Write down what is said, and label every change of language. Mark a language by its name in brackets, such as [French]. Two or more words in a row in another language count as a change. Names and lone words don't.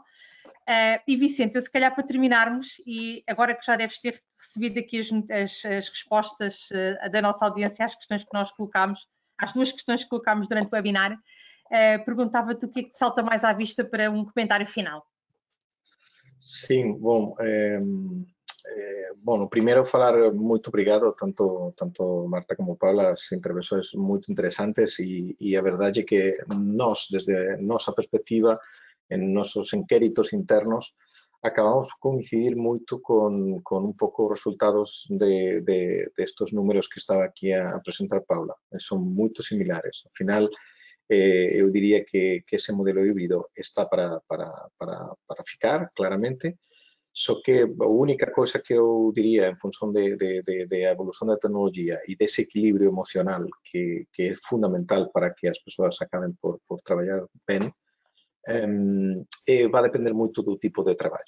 [Portuguese] E Vicente, eu se calhar para terminarmos, e agora que já deves ter recebido aqui as respostas da nossa audiência às questões que nós colocámos, às duas questões que colocámos durante o webinar, perguntava-te o que é que te salta mais à vista para um comentário final. Sim, bom, bom, primeiro falar muito obrigado, tanto Marta como Paula, as intervenções muito interessantes e a verdade é que nós, desde nossa perspectiva, [Galician] en nosos inquéritos internos, acabamos de coincidir muito con un pouco os resultados de estos números que estaba aquí a presentar Paula. Son muito similares. Ao final, eu diría que ese modelo híbrido está para ficar, claramente, só que a única coisa que eu diría en función de a evolución da tecnología e dese equilibrio emocional que é fundamental para que as persoas acaben por traballar ben, vai depender moito do tipo de traballo.